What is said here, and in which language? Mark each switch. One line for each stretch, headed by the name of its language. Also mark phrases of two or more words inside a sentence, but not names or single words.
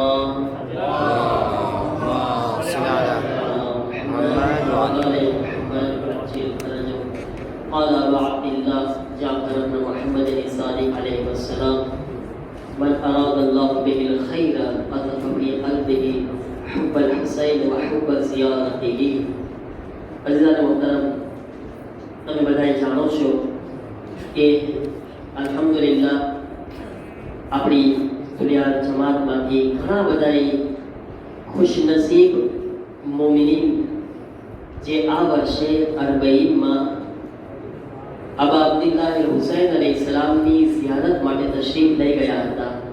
Arabic: اللهم صل على محمد وعلى محمد قال أبو عبد الله جعفر بن محمد الصادق عليه السلام: من أراد الله به الخير قذف في قلبه حب الحسين وحب زيارته.
Urdu: عزیزان محترم,
Gujarati: તમે બધાએ જાણો છો કે અલ્હમ્દુલિલ્લાહ આપણી દુનિયા જમાતમાંથી ઘણા બધાએ ખુશનસીબ મોમિનીન જે આ વર્ષે અરબઈનમાં અબા અબ્દુલ્લાહ હુસૈન અલૈહિસ્સલામની ઝિયારત માટે તશરીફ લઈ ગયા હતા.